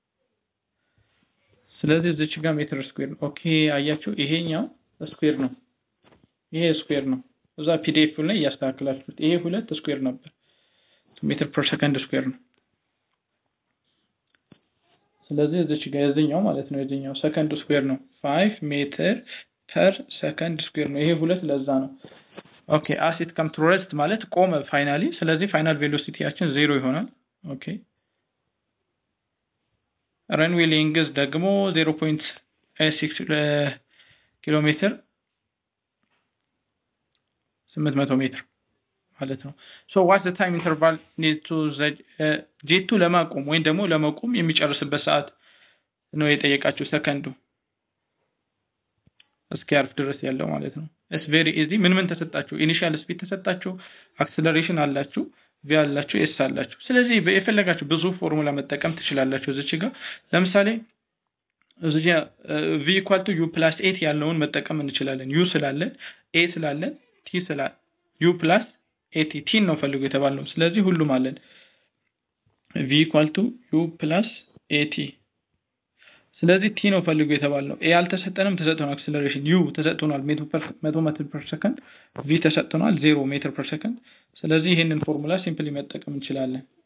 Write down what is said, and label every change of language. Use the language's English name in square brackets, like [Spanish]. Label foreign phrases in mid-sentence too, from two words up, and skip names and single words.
[Amharic] ስለዚህ እዚህ ጋር ሜትር ስኩዌር ነው። ኦኬ አያችሁ፣ ይሄኛው ስኩዌር ነው፣ ይሄ ስኩዌር ነው። እዛ ፒዲኤፍ ላይ ያስተካክላችሁት። ይሄ 2 ስኩዌር ነበር፣ [English] meter per second square [Amharic] ነው። ስለዚህ እዚህ ጋር የዚህኛው ማለት ነው፣ የዚህኛው ሰከንድ ስኩዌር ነው። 5 [English] meter per second square [Amharic] ነው። ይሄ 2 ለዛ ነው። ኦኬ [English] as it come to rest [Amharic] ማለት ቆመ ፋይናሊ። ስለዚህ ፋይናል ቬሎሲቲያችን 0 ይሆናል። ኦኬ [English] runway length [Amharic] ደግሞ 0.6 ኪሎ ሜትር 800 ሜትር ማለት ነው። [English] so what's the time interval need to the [Amharic] ጄቱ ለማቆም ወይም ደግሞ ለመቆም የሚጨርስበት ሰዓት ነው የጠየቃችሁ፣ ሰከንዱ እስኪያርፍ ድረስ ያለው ማለት ነው። [English] it's very easy። [Amharic] ምን ተሰጣችሁ? [English] initial speed [Amharic] ተሰጣችሁ፣ አክሰለሬሽን አላችሁ፣ v አላችሁ፣ s አላችሁ። ስለዚህ የፈለጋችሁ ብዙ ፎርሙላ መጠቀም ትችላላችሁ። እዚህ ጋር ለምሳሌ እዚህ v = u + at ያለውን መጠቀም እንችላለን። u ስላለን a ስላለን t ስላለን u + at t ነው ፈልጉ የተባለው። ስለዚህ ሁሉም አለን። v = u + at ስለዚህ t ነው ፈልጉ የተባለው። a አልተሰጠንም፣ ተሰጥቶናል። አክሰለሬሽን u ተሰጥቶናል 100 [English] meter per second፣ [Amharic] v ተሰጥቶናል 0 [English] meter per second። [Amharic] ስለዚህ ይሄንን ፎርሙላ ሲምፕሊ መጠቀም እንችላለን።